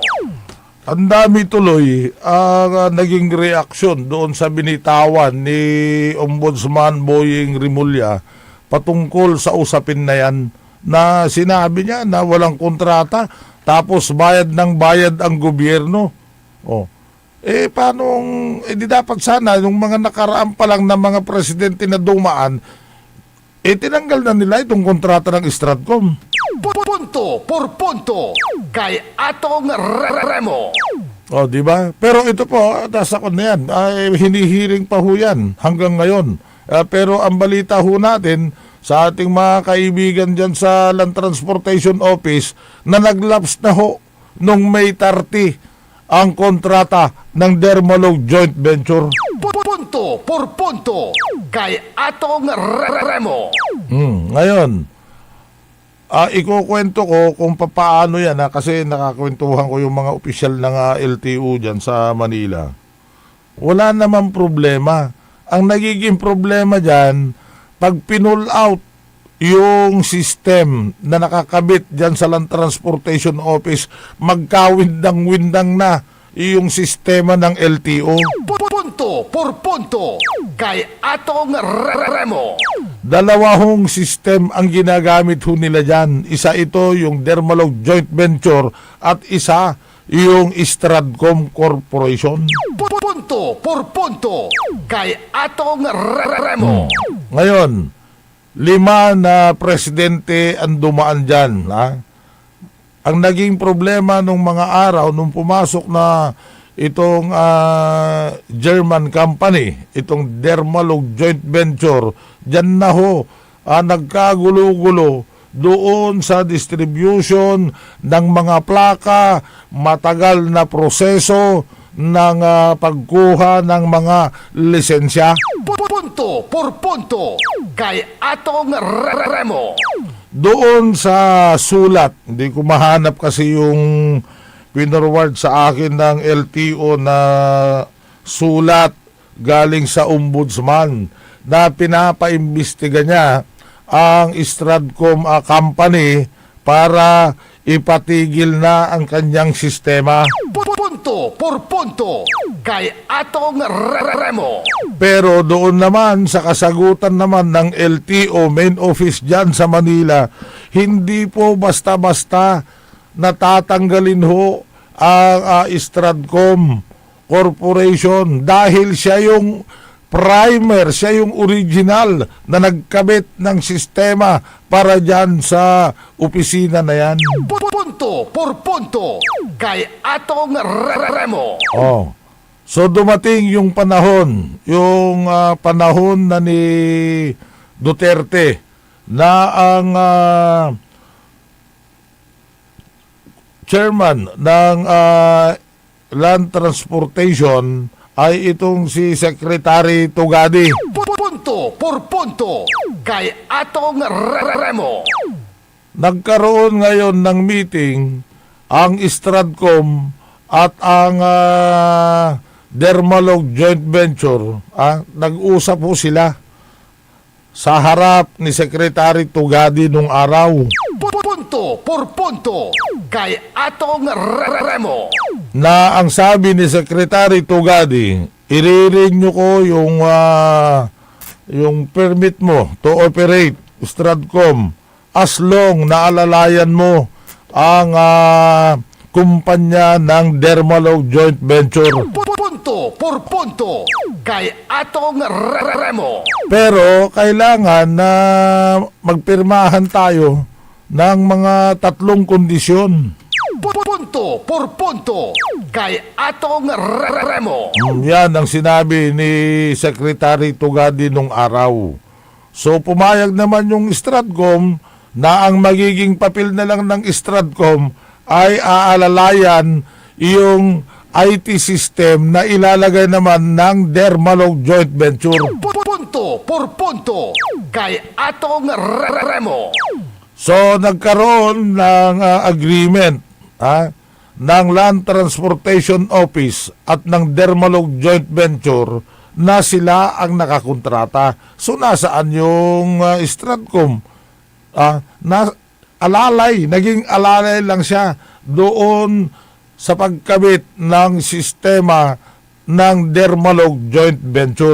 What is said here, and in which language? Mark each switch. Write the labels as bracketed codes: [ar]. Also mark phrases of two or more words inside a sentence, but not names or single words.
[tl] Ang dami tuloy ang naging reaksyon doon sa binitawan ni Ombudsman Boying Rimulya patungkol sa usapin na yan, na sinabi niya na walang kontrata tapos bayad ng bayad ang gobyerno. Oh. Paano, di dapat sana yung mga nakaraan pa lang na mga presidente na dumaan, tinanggal na nila itong kontrata ng Stratcom. Punto por punto kay Atong Remo. O, di ba? Pero ito po, nasa kon na yan. Hinihiring pa ho yan hanggang ngayon. Pero ang balita ho natin sa ating mga kaibigan dyan sa Land Transportation Office na naglaps na ho nung May 30 ang kontrata ng Dermalog Joint Venture. Punto por punto kay Atong Remo. Ngayon, ikukwento ko kung paano yan, kasi nakakwentuhan ko yung mga opisyal ng LTO dyan sa Manila. Wala naman problema. Ang nagiging problema dyan, pag pinull out yung system na nakakabit dyan sa Land Transportation Office, magkawindang-windang na yung sistema ng LTO. Punto por punto kay Atong Remo. Dalawang system ang ginagamit ho nila dyan. Isa ito yung Dermalog Joint Venture at isa yung Stratcom Corporation. Punto por punto kay Atong Remo. Ngayon, 5 na presidente ang dumaan dyan. Ang naging problema nung mga araw, nung pumasok na itong [en] German company, [tl] itong Dermalog Joint Venture, dyan na ho, nagkagulo-gulo doon sa distribution ng mga plaka, matagal na proseso ng pagkuha ng mga lisensya. Punto por punto kay Atong Remo. Doon sa sulat, hindi ko mahanap kasi yung pinorward sa akin ng LTO na sulat galing sa Ombudsman na pinapaimbestiga niya ang Stratcom company para ipatigil na ang kanyang sistema. Punto por punto kay Atong Remo. Pero doon naman sa kasagutan naman ng LTO [en] main office [tl] dyan sa Manila, hindi po basta-basta natatanggalin ho ang Stratcom Corporation dahil siya yung primer, siya yung original na nagkabit ng sistema para dyan sa opisina na yan. Punto por punto kay Atong Remo. Oh. So dumating yung panahon na ni Duterte na ang chairman ng Land Transportation ay itong si Secretary Tugadi. Punto por punto kay Atong Remo. Nagkaroon ngayon ng meeting ang Stratcom at ang Dermalog Joint Venture. Nag-usap po sila sa harap ni Secretary Tugadi nung araw. Punto por punto kay Atong Remo. Na ang sabi ni Secretary Tugadi, i-renew ko yung permit mo [en] to operate Stratcom as long [tl] na alalayan mo ang kumpanya ng Dermalog Joint Venture. Punto por punto kay Atong Remo. Pero kailangan na magpirmahan tayo ng mga 3 kondisyon. Punto por punto kay Atong Remo. Yan ang sinabi ni Secretary Tugadi nung araw. So pumayag naman yung Stratcom na ang magiging papel na lang ng Stratcom ay aalalayan yung [en] IT system [tl] na ilalagay naman ng Dermalog Joint Venture. Punto por punto kay Atong Remo. So nagkaroon ng agreement ng Land Transportation Office at ng Dermalog Joint Venture na sila ang nakakontrata. So nasaan yung Stratcom? Na naging alalay lang siya doon sa pagkabit ng sistema ng Dermalog Joint Venture.